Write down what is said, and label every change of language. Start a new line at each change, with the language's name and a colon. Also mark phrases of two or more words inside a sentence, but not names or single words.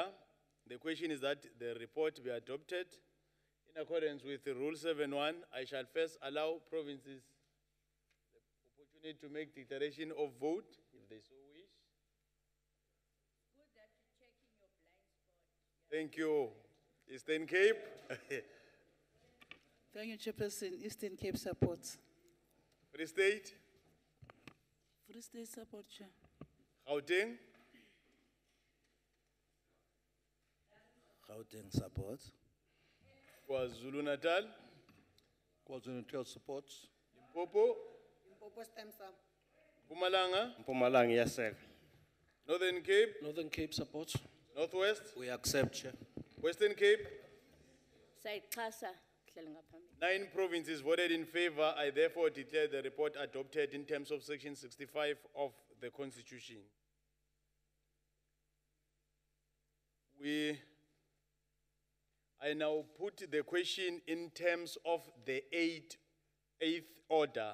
English: The question is that the report be adopted. In accordance with Rule 7.1, I shall first allow provinces the opportunity to make declaration of vote, if they so wish. Thank you. Eastern Cape. Thank you, Chairperson. Eastern Cape supports. Free State. Free State support, Chair. Gauteng. Gauteng supports. KwaZulu Natal. KwaZulu Natal supports. Limpopo. Limpopo stems up. Mpumalanga. Mpumalanga, yes, sir. Northern Cape. Northern Cape supports. Northwest. We accept, Chair. Western Cape.
Xhosa: Sayixhasa, hleli ngaphambili.
English: 9 provinces voted in favor. I therefore declare the report adopted in terms of Section 65 of the Constitution. I now put the question in terms of the eighth order.